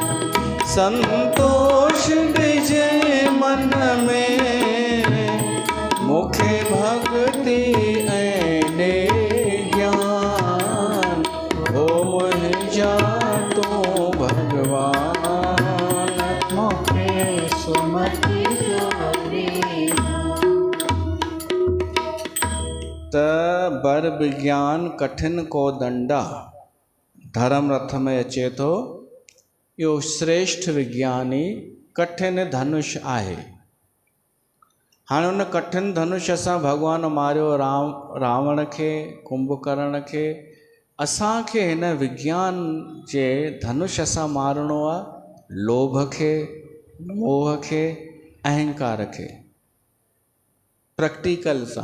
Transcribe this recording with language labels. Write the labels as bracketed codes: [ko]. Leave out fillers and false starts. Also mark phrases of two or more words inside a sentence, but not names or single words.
[sd] संतोष ॾिजे मन में मूंखे भक्ति ऐं ॾे ज्ञान, ओ मुंहिंजा तू भगवान, मूंखे सुमत जो ॾे दान। त [awa] बर विज्ञान कठिन को दंडा [sd] धर्म रथ में अचे थो। इहो श्रेष्ठ विज्ञानी कठिन धनुष आहे। हाणे उन कठिन धनुष सां भॻवानु मारियो रावण खे, कुंभकर्ण खे। असांखे हिन विज्ञान जे धनुष सां मारणो आहे लोभ खे, मोह खे, अहंकार खे, प्रैक्टिकल सां।